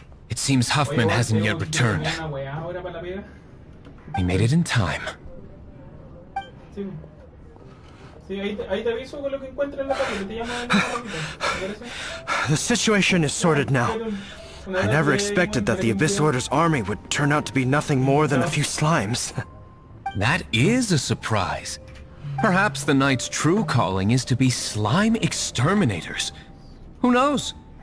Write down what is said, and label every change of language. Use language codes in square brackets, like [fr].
[en] It seems Huffman hasn't yet returned. [es] Una hueá ahora para la pega. [en] He made it in time. [es] Sí. Sí, ahí te aviso con lo que encuentres en la calle, te llamo en un ratito. ¿Te parece? [en] The situation is sorted now. I never expected that the Abyss Order's army would turn out to be nothing more than a few slimes. That is a surprise. Perhaps the Knight's true calling is to be slime exterminators. Who knows?